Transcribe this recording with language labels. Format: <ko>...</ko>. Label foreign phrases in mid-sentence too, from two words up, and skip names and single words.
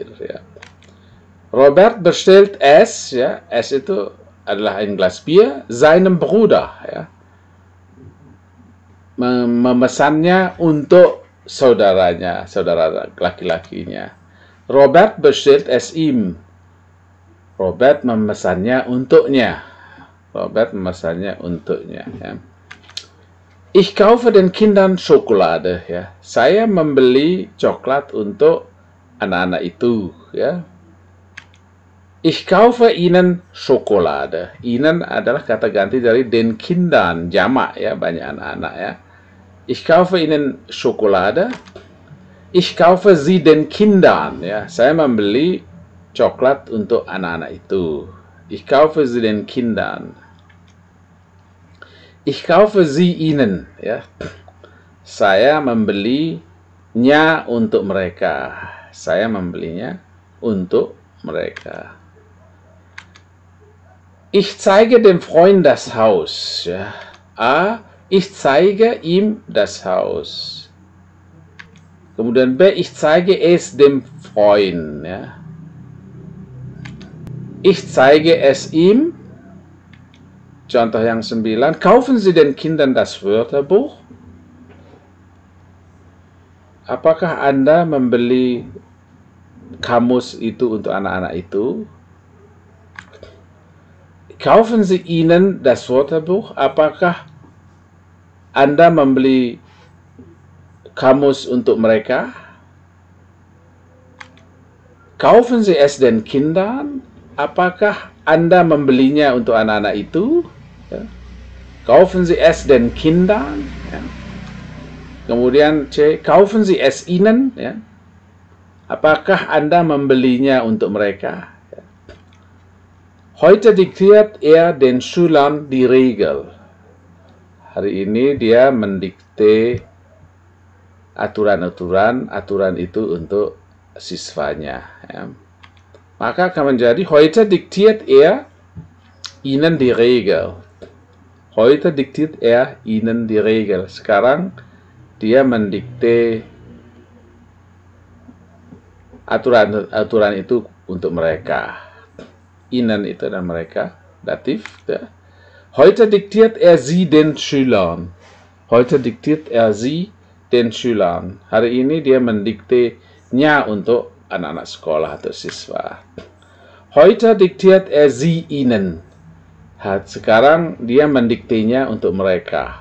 <id>Ya.</id> <de>Robert bestellt es, ya, es</de> <id>itu adalah</id> <de>ein Glas Bier, seinem Bruder,</de> <id>ya. Memesannya untuk saudaranya, saudara laki-lakinya.</id> <de>Robert bestellt es ihm. Robert</de> <id>memesannya untuknya. Robert memesannya untuknya. Ya.</id> <de>Ich kaufe den Kindern Schokolade.</de> <id>Ya. Saya membeli coklat untuk anak-anak itu. Ya.</id> <de>Ich kaufe ihnen Schokolade.</de> <id>Ihnen adalah kata ganti dari</id> <de>den Kindern,</de> <id>jamak ya, banyak anak-anak ya.</id> <de>Ich kaufe ihnen Schokolade. Ich kaufe sie den Kindern.</de> <id>Ya, saya membeli coklat untuk anak-anak itu.</id> <de>Ich kaufe sie den Kindern. Ich kaufe sie ihnen.</de> <id>Ya, saya membelinya untuk mereka. Saya membelinya untuk mereka.</id> <de>Ich zeige dem Freund das Haus. Ja. A. Ich zeige ihm das Haus. Kemudian B. Ich zeige es dem Freund. Ja. Ich zeige es ihm.</de> <id>Contoh yang 9.</id> <de>Kaufen Sie den Kindern das Wörterbuch?</de> <id>Apakah Anda membeli kamus itu untuk anak-anak itu?</id> <de>Kaufen Sie ihnen das Wörterbuch?</de> <id>Apakah Anda membeli kamus untuk mereka?</id> <de>Kaufen Sie es den Kindern?</de> <id>Apakah Anda membelinya untuk anak-anak itu? Ya.</id> <de>Kaufen Sie es den Kindern?</de> <id>Ya. Kemudian</id> <de>C. Kaufen Sie es ihnen?</de> <id>Ya. Apakah Anda membelinya untuk mereka?</id> <de>Heute diktiert er den Schülern die Regel.</de> <id>Hari ini dia mendikte aturan itu untuk siswanya. Ya. Maka akan menjadi</id> <de>heute diktiert er ihnen die Regel. Heute diktiert er ihnen die Regel.</de> <id>Sekarang dia mendikte aturan itu untuk mereka. Ihnen itu dan mereka, datif. Ya.</id> <de>Heute diktiert er sie den Schülern. Heute diktiert er sie den Schülern.</de> <id>Hari ini dia mendiktenya untuk anak-anak sekolah atau siswa.</id> <de>Heute diktiert er sie ihnen.</de> <id>Sekarang dia mendiktenya untuk mereka.</id>